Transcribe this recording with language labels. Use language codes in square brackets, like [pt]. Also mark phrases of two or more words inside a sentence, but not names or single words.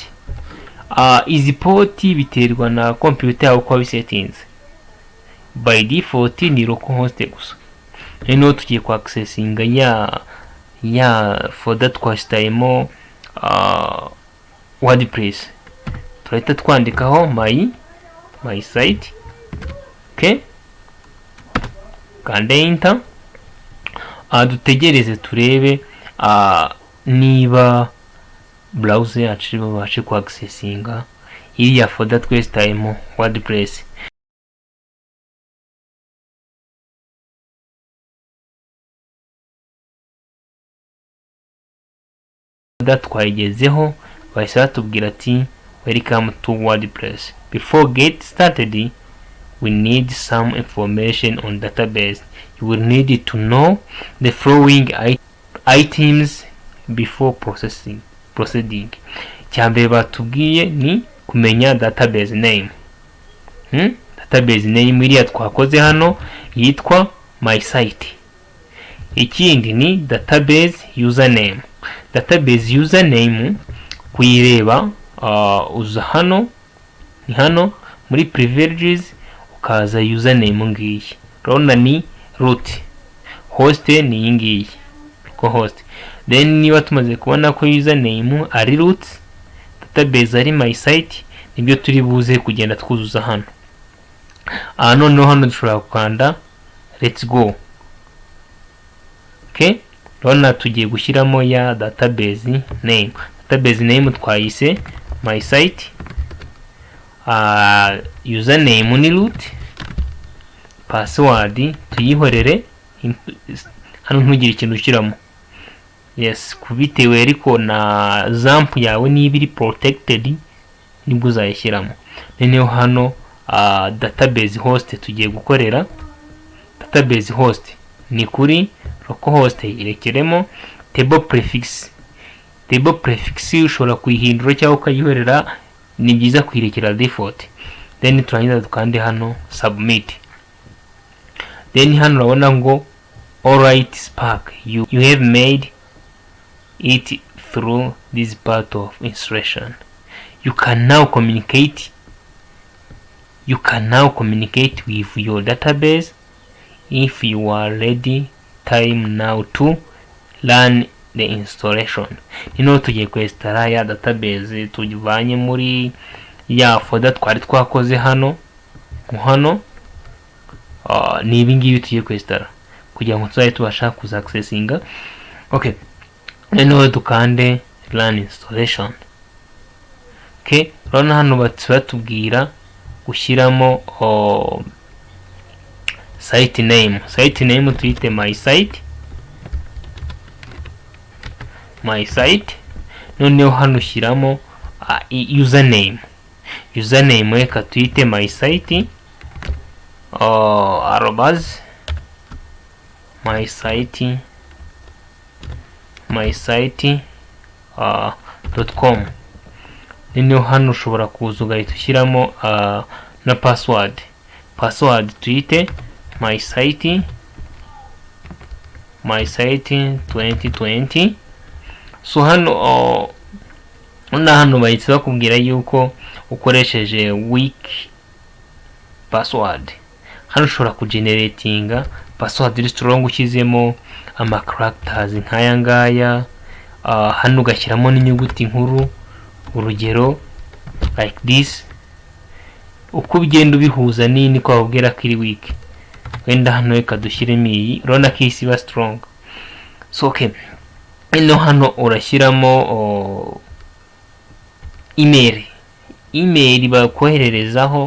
[rw] Izi port biterwa na computer yawe uko wabisetinze. [en] By default [rw] ni localhost gusa. Noneho tugiye ku accessinga ya folder twashyizemo WordPress. Turahita twandikaho [en] my site. [rw] Okay, kande enter. Dutegereze turebe niba browser yacu babashe ku accessinga iriya folder twashyizemo WordPress. Twayigezeho bahise batubwira ati [en] welcome to WordPress. Before get started, we need some information on database. You will need to know the following items before proceeding. [rw] Cyambere batubwiye ni kumenya [en] database name. Database name [rw] iriya twakoze hano yitwa [en] my site. [rw] Ikindi ni [en] database username. Database username [rw] kuyireba uza hano, ni hano muri privileges ukaza username ngiyi. Urabona ni root, host ni iyi ngiyi ko host. Then niba tumaze kubona ko username ari root, database ari [en] my site, [rw] nibyo turi buze kugenda twuzuza hano. Noneho hano dushobora gukanda [en] let's go. [rw] Okay, urabona tugiye gushyiramo ya [en] database name. Database name [rw] twayise [en] my site. [rw] Username ni root, password tuyihorere hano ntugire ikintu ushyiramo. Yes, kubitewe ariko na xampp yawe niba iri protected nibwo uzayishyiramo. Noneho hano [en] database host [rw] tugiye gukorera. [en] Database host [rw] ni kuri localhost irekeremo [en] table prefix. table prefix [rw] ushobora kuyihindura cyangwa ukayihorera, ni byiza kuyirekera default. Then turangiza dukande hano submit. [en] Then [rw] hano urabona ngo [en] alright Spark, you have made it through this part of installation. You can now communicate with your database. If you are ready, time now to run the installation. [rw] Nino tugiye kwestara ya database tujivanye muri ya folder twari twakoze hano ni ibingibi tugiye kwestara kugira ngo tuzaye tubasha kuza accessinga. Okay, nino dukande [en] run installation. [rw] Okay, rona hano batubwira gushyiramo [en] site name [rw] tuyite [en] my site. [rw] Noneho hano ushyiramo username reka tuyite [en] my site [rw] arobase mysite.com. Noneho hano ushobora kuza ugahita ushyiramo na password tuyite [en] my site [rw] 2020. So hano hano bahita bakubwira yuko ukoresheje [en] weak password. [rw] Hano ushobora kugeneratinga password iri strong ushyizemo ama characters nk'aya ngaya. Hano ugashyiramo n'inyuguti nkuru, urugero [en] like this. [rw] Uko ugenda ubihuza nini ko babwira ko iri weak. Wenda hano reka dushyiremo iyi, urabona ko isi iba strong. So okay, hano urashyiramo email bakohererezaho.